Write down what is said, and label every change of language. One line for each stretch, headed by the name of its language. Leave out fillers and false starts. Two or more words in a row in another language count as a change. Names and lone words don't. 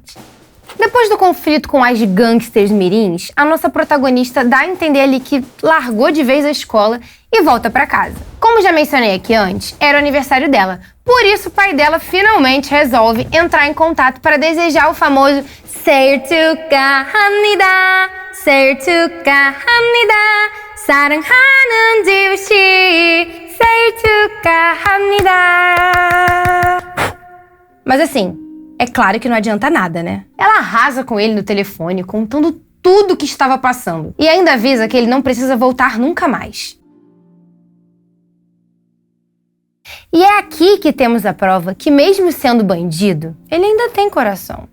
Portuguese: Depois do conflito com as gangsters mirins, a nossa protagonista dá a entender ali que largou de vez a escola e volta pra casa. Como já mencionei aqui antes, era o aniversário dela. Por isso, o pai dela finalmente resolve entrar em contato para desejar o famoso
Korean: 생일 축하합니다, 생일 축하합니다, 사랑하는 지우씨, 생일 축하합니다.
Portuguese: Mas assim, é claro que não adianta nada, né? Ela arrasa com ele no telefone, contando tudo o que estava passando. E ainda avisa que ele não precisa voltar nunca mais. E é aqui que temos a prova que, mesmo sendo bandido, ele ainda tem coração.